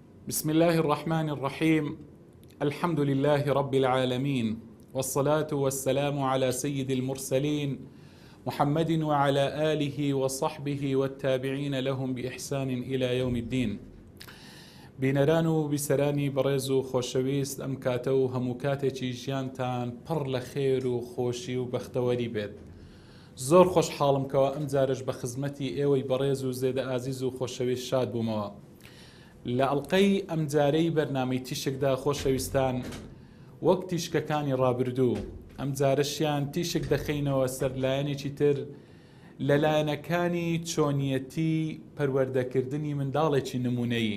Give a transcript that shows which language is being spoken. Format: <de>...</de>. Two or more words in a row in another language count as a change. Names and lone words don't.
<ar>بسم الله الرحمن الرحيم. الحمد لله رب العالمين، والصلاة والسلام على سيد المرسلين محمد وعلى آله وصحبه والتابعين لهم بإحسان إلى يوم الدين.</ar> <ckb>بینەران و بیسەرانی بەڕێز و خۆشەویست، ئەم کاتە و هەموو کاتێکی ژیانتان پڕ لە خێر و خۆشی و بەختەوەری بێت. زۆر خۆشحاڵم کەوە ئەم جارش بە خزمەتی ئێوەی بەڕێز و زێدە ئازیز و خۆشەویست شاد بوومەوە. لە ئەڵلقەی ئەم جارەی بەرنامەی تیشکدا خۆشەویستان، وەک تیشکەکانی ڕابردوو، ئەم جارەشیان تیشک دەخینەوە سەر لایەنێکی تر لە لایەنەکانی چۆنیەتی پەروەردەکردنی منداڵێکی نمونەیی.</ckb>